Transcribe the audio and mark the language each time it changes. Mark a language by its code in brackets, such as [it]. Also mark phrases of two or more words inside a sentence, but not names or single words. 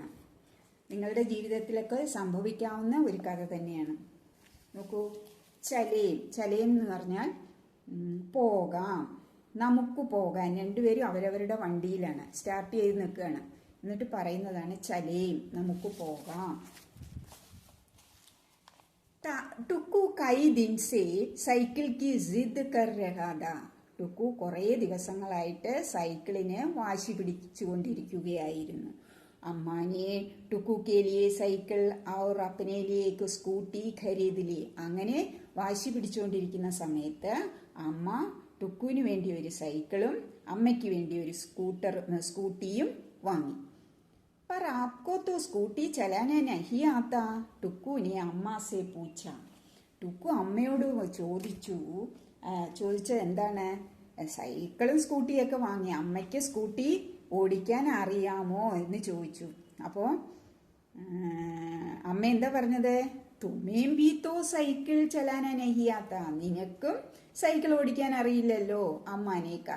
[ml] നിങ്ങളുടെ ജീവിതത്തിലൊക്കെ സംഭവിക്കാവുന്ന ഒരു കഥ തന്നെയാണ്. നോക്കൂ, ചലേം എന്ന് പറഞ്ഞാൽ പോകാം, നമുക്ക് പോകാൻ. രണ്ടുപേരും അവരവരുടെ വണ്ടിയിലാണ്, സ്റ്റാർട്ട് ചെയ്ത് നിൽക്കുകയാണ്. എന്നിട്ട് പറയുന്നതാണ് ചലേം, നമുക്ക് പോകാം. [hi] टुक्कू कई दिन से സൈക്കിൾ की जिद कर रहा था. [ml] ടുക്കു കുറേ ദിവസങ്ങളായിട്ട് സൈക്കിളിന് വാശി പിടിച്ചുകൊണ്ടിരിക്കുകയായിരുന്നു. [hi] अम्मा ने टुक्कू के लिए साइकिल और अपने लिए एक स्कूटी खरीद ली. [ml] അങ്ങനെ വാശി പിടിച്ചുകൊണ്ടിരിക്കുന്ന സമയത്ത് അമ്മ ടുക്കുവിന് വേണ്ടി ഒരു സൈക്കിളും അമ്മയ്ക്ക് വേണ്ടി ഒരു സ്കൂട്ടിയും വാങ്ങി. [hi] पर आपको तो स्कूटी चलाना नहीं आता, टुक्कू ने अम्मा से पूछा. [ml] ടുക്കു അമ്മയോട് ചോദിച്ചത് എന്താണ്, സൈക്കിളും സ്കൂട്ടിയൊക്കെ വാങ്ങി, അമ്മയ്ക്ക് സ്കൂട്ടി ഓടിക്കാൻ അറിയാമോ എന്ന് ചോദിച്ചു. അപ്പോൾ അമ്മ എന്താ പറഞ്ഞത്, [hi] तुम्हें भी तो साइकिल चलाना नहीं आता, [ml] നിനക്കും സൈക്കിൾ ഓടിക്കാൻ അറിയില്ലല്ലോ [hi] अम्मा ने कहा.